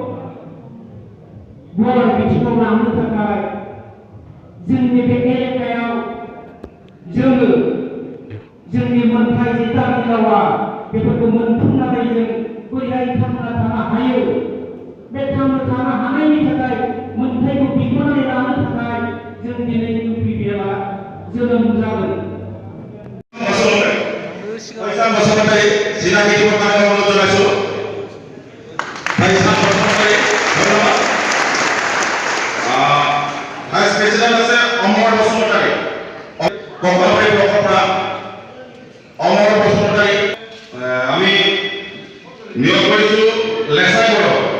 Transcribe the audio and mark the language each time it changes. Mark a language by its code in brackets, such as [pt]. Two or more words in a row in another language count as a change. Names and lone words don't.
[brx] गुवार बिथिङाव लांनो थाखाय जोंनि बे एलेकायाव जोङो जोंनि मोनथाय जि दाबि दावा बेफोरखौ मोनफुंनानै जों बोरैहाय थांना थानो हायो बे थांना थानो हानायनि थाखाय मोनथायखौ बिख'नानै लानो थाखाय जों दिनै इउपिपिएलआ जोनोम जादों। [en] vice president [as] আছে অমর বসুমতাৰী, কমলাবাৰী ব্লকৰ পৰা অমর বসুমতাৰী আমি নিয়োগ কৰিছো লেছাই বড়ো।